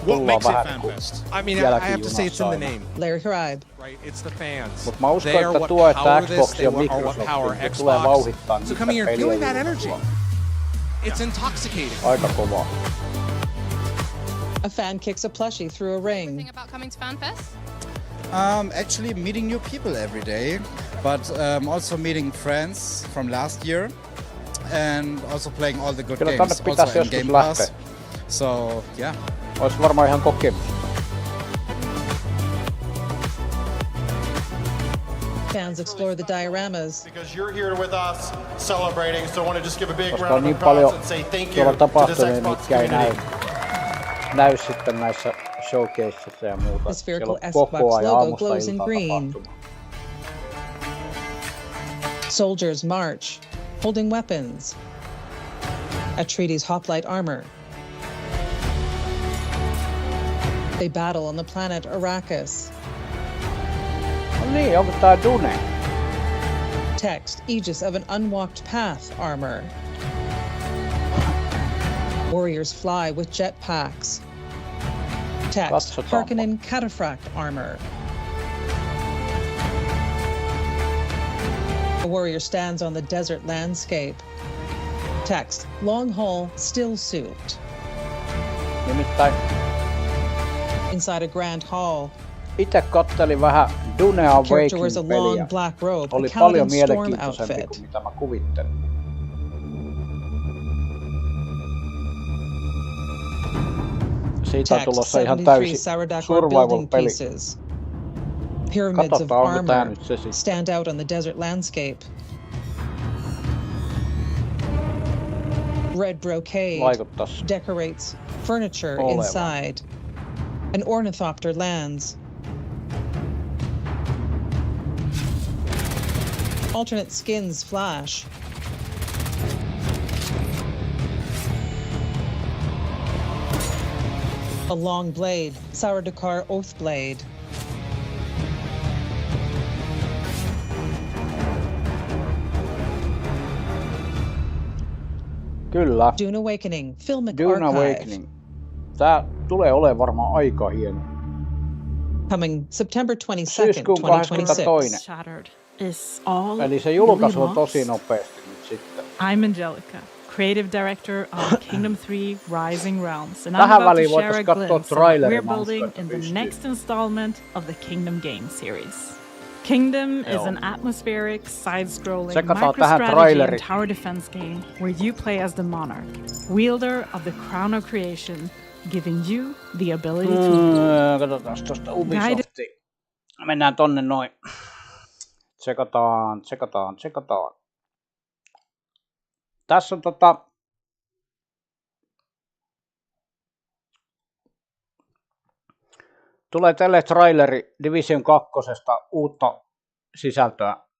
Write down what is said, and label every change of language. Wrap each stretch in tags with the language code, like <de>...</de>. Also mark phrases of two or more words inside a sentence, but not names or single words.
<en>What makes it FanFest? I mean, I have to say it's in the name. Larry Hribe. Right, it's the fans.</en> <fi>Mut mä uskon, että tuo, että Xbox ja Microsoft tulee vauhdittaa niitä</fi> <en>coming here, feeling that</en> <fi>peliä.</fi> <en>energy. It's intoxicating.</en> <fi>Aika kovaa.</fi> <en>A fan kicks a plushie through a ring. Anything about coming to FanFest? Actually meeting new people every day, but also meeting friends from last year, and also playing all the good games, also in Game Pass. So yeah.</en> <fi>Ois varmaan ihan kokemus.</fi> <en>Fans explore the dioramas. Because you're here with us celebrating, so I want to just give a big</en> <fi>koska</fi> <en>round</en> <fi>on</fi> <en>of</en> <fi>niin paljon</fi> <en>applause and say thank you</en> <fi>tuolla</fi> <en>to this</en> <fi>tapahtumia,</fi> <en>Xbox</en> <fi>mitkä ei</fi> <en>community.</en> <fi>näy sitten näissä showcaseissa ja muuta.</fi> <en>The spherical</en> <fi>Siellä on koko ajan</fi> <en>logo</en> <fi>aamusta</fi> <en>glows in</en> <fi>iltaan</fi> <en>green.</en> <fi>tapahtuma.</fi> <en>Soldiers march, holding weapons. Atreides hoplite armor. They battle on the planet Arrakis.</en> <fi>No niin, onko tää Dune?</fi> <en>Text, Aegis of an unwalked path armor. Warriors fly with jetpacks. Text, Harkonnen cataphract armor. A warrior stands on the desert landscape. Text, long haul still suit. Inside a grand hall.</en> <fi>Itse kattelin vähän Dune</fi> <en>Character wears a long</en> <fi>Awakening-peliä.</fi> <en>black robe,</en> <fi>Oli</fi> <en>a</en> <fi>paljon</fi> <en>Paladin storm</en> <fi>mielenkiintoisempi</fi> <en>outfit.</en> <fi>kuin mitä mä kuvittelin. Siitä on tulossa ihan täysi survival-peli.</fi> <en>Pyramids of</en> <fi>Katsotaan, onko tää</fi> <en>armor</en> <fi>nyt se sitten.</fi> <en>stand out on the desert landscape. Red brocade</en> <fi>Vaikuttais</fi> <en>decorates furniture</en> <fi>olevan.</fi> <en>inside. An ornithopter lands. Alternate skins flash. A long blade, Sauerdekar Oath Blade.</en> <fi>Kyllä.</fi> <en>Dune Awakening, Filmic</en> <fi>Dune</fi> <en>Archive.</en> <fi>Awakening. Tää tulee olemaan varmaan aika hieno.</fi> <en>Coming September 22nd,</en> <fi>Syyskuun</fi> <en>2026. Shattered is all</en> <fi>Eli se julkaisu on</fi> <en>really</en> <fi>tosi</fi> <en>lost.</en> <fi>nopeasti nyt sitten.</fi> <en>I'm Angelica, creative director of Kingdom 3 Rising Realms, and I'm</en> <fi>Tähän</fi> <en>about</en> <fi>väliin</fi> <en>to share a</en> <fi>voitais katsoa</fi> <en>glimpse of what</en> <fi>trailerin,</fi> <en>we're</en> <fi>mä uskon,</fi> <en>building</en> <fi>että</fi> <en>in the</en> <fi>pystyy.</fi> <en>next installment of the Kingdom game series. Kingdom is an atmospheric, side-scrolling,</en> <fi>Tsekataan tähän</fi> <en>microstrategy</en> <fi>traileri.</fi> <en>and tower defense game where you play as the monarch, wielder of the crown of creation, giving you the ability to rule.</en> <fi>Katsotaan tuosta Ubisoftia. Mennään tonne noin. Tsekataan. Tässä on tulee tälle traileri Division 2 uutta sisältöä.</fi>